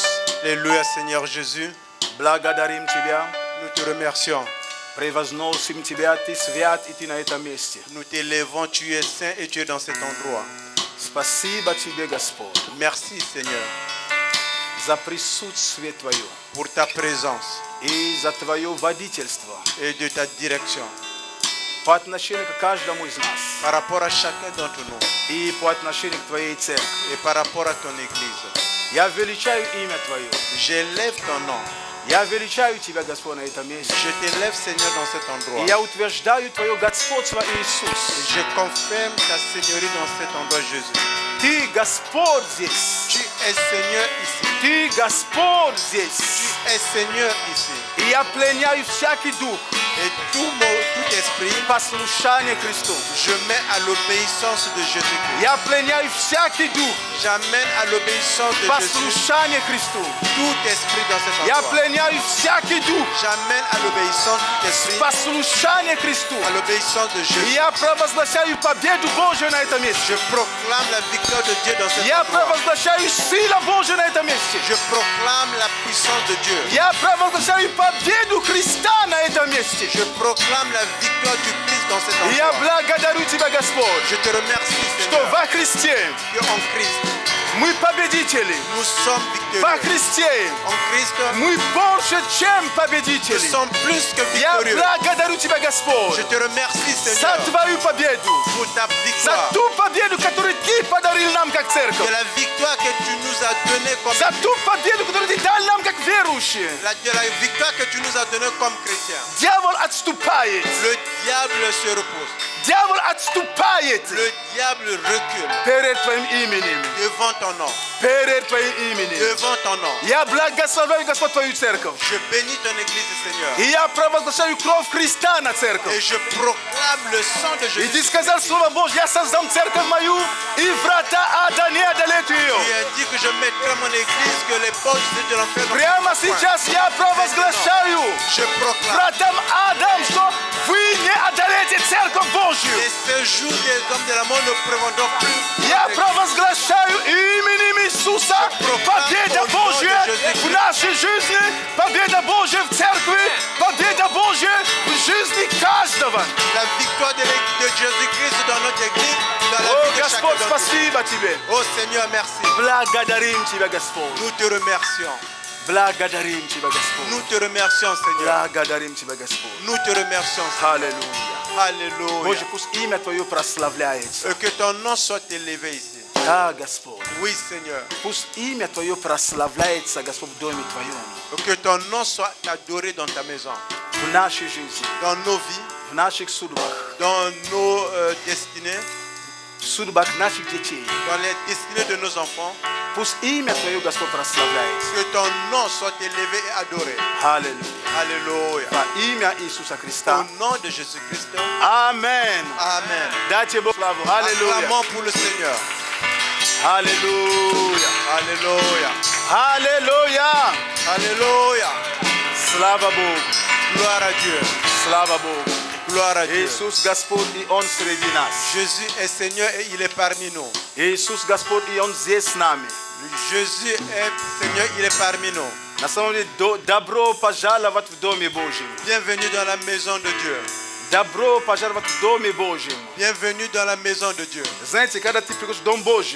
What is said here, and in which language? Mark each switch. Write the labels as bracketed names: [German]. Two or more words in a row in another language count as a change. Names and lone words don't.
[French] Alléluia, Seigneur Jésus. [Russian] Благодарим Тебя. [French] Nous te remercions. [Russian] Превозносим Тебя, Ты свят, и Ты на этом месте. [French] Nous t'élèvons, tu es saint et tu es dans cet endroit. [Russian] Спасибо Тебе, Господь, [French] Merci, Seigneur, [Russian] за присутствие Твое [French] pour ta présence [Russian] и за Твое водительство [French] et de ta direction [Russian] по отношению к каждому из нас [French] par rapport à chacun d'entre nous [Russian] и по отношению к Твоей церкви. [French] et par rapport à ton Église. [Russian] Я величаю имя Твое. [French] J'élève ton nom. [Russian] Я величаю Тебя, Господь, на этом месте. [French] Je t'élève, Seigneur, dans cet endroit. [Russian] И я утверждаю Твое господство, Иисус. [French] Je confirme ta seigneurie dans cet endroit, Jésus. [Russian] Ты Господь здесь. [French] Tu es Seigneur ici. [Russian] Ты Господь [French] Tu [Russian] здесь. [French] es Seigneur ici. [Russian] И я пленяю всякий дух, [French] Et tout esprit, [Russian] послушание Христу. [French] je mets à l'obéissance de Jésus-Christ. [Russian] Я пленяю всякий дух [French] J'amène à l'obéissance de Jésus [Russian] послушание Христу. [French] tout esprit dans cet [Russian] Я [French] endroit. [Russian] пленяю всякий дух [French] J'amène à l'obéissance tout esprit, [Russian] послушание Христу. [French] à l'obéissance de [Russian] И [French] Jésus. [Russian] я провозглашаю победу Божию на этом [French] Je [Russian] месте. [French] proclame la victoire de Dieu dans cet [Russian] Я [French] endroit. [Russian] провозглашаю силу Божию на этом месте. [French] Je proclame la puissance de Dieu. [Russian] Я провозглашаю победу Христа на этом месте. [French] Je proclame la victoire du Christ dans cet [Russian] И я [French] endroit. [Russian] благодарю Тебя, Господь, [French] Je te remercie, [Russian] что [French] Seigneur, [Russian] во Христе [French] que en Christ, [Russian] мы победители. [French] nous sommes [Russian] Во [French] victorieux. [Russian] Христе [French] En Christ, [Russian] мы больше, чем [French] nous [Russian] победители. [French] sommes plus que [Russian] Я [French] victorieux. [Russian] благодарю Тебя, Господь, [French] Je te remercie, [Russian] за [French] Seigneur, [Russian] Твою победу, [French] pour ta [Russian] за [French] victoire. [Russian] ту победу, которую Ты подарил нам как церковь, [French] De la victoire que tu nous as donnée comme [Russian] за ту победу, которую Ты дал нам как верующие. [French] de la victoire que tu nous as donnée comme chrétiens. [Russian] Дьявол отступает, [French] Le diable se repose. [Russian] дьявол отступает [French] Le diable recule [Russian] перед Твоим именем, [French] devant ton nom. [Russian] перед Твоим именем. [French] Devant ton nom. [Russian] Я благословляю, Господь, Твою церковь. [French] Je bénis ton église, Seigneur. [Russian] И я провозглашаю кровь Христа на [French] Et [Russian] церковь. [French] je proclame le sang de [Russian] И [French] Jésus. [Russian] Ты сказал Слово Божье, я создам церковь мою, и врата ада не одолеют ее. [French] Tu as dit que je mettrai mon église, que les portes de l'enfer ne [Russian] Прямо [French] pourront point. [Russian] сейчас я провозглашаю [French] Je proclame [Russian] вратам Адам, что вы не одолеете церковь Божью. [French] les séjours des hommes de la mort ne prévaudront plus. [Russian] Я провозглашаю именем Иисуса победа Божья в нашей жизни, победа Божья в церкви, победа Божья в жизни каждого. [French] La victoire de Jésus-Christ dans notre église, dans la [Russian] О, [French] vie de chacun [Russian] Господь, [French] d'entre nous. [Russian] спасибо Тебе. [French] Oh Seigneur, merci. [Russian] Благодарим Тебя, Господь. [French] Nous te remercions. [Russian] Благодарим Тебя, Господь. [French] Nous te remercions, Seigneur. [Russian] Благодарим Тебя, Господь. [French] Nous te remercions, Seigneur. [Russian] Аллилуйя. [French] Alléluia. [Russian] Боже, пусть имя Твое прославляется. [French] Que ton nom soit élevé ici. [Russian] Да, Господь. [French] Oui, Seigneur. [Russian] Пусть имя Твое прославляется, Господь, в доме Твоем. [French] Que ton nom soit adoré dans ta maison, [Russian] В нашей жизни, [French] dans nos vies, [Russian] в наших судьбах, [French] dans nos destinées, [Russian] в судьбах наших детей. [French] dans les destinées de nos enfants. [Russian] Пусть имя Твое, Господь, прославляется. [French] Que ton nom soit élevé et adoré. [Russian] Аллилуйя. [French] Alléluia. [Russian] Во имя Иисуса Христа. [French] Au nom de Jésus-Christ. [Russian] Аминь. [French] Amen. [Russian] Дайте Богу славу. Аллилуйя. [French] Acclamons pour le Seigneur. [Russian] Аллилуйя. [French] Alléluia. [Russian] Аллилуйя. [French] Alléluia. [Russian] Слава Богу. [French] Gloire à Dieu. [Russian] Слава Богу. [French] Gloire à Dieu. [Russian] Иисус Господь, и Он среди нас. [French] Jésus est Seigneur et il est parmi nous. [Russian] Иисус Господь, и Он здесь с нами. [French] Jésus est Seigneur, il est parmi nous. [Russian] На самом деле, добро пожаловать в Доме Божьем. [French] Bienvenue dans la maison de Dieu. [Russian] Добро пожаловать в Доме Божьем. [French] Bienvenue dans la maison de Dieu. [Russian] Знаете, когда ты приходишь в Дом Божий,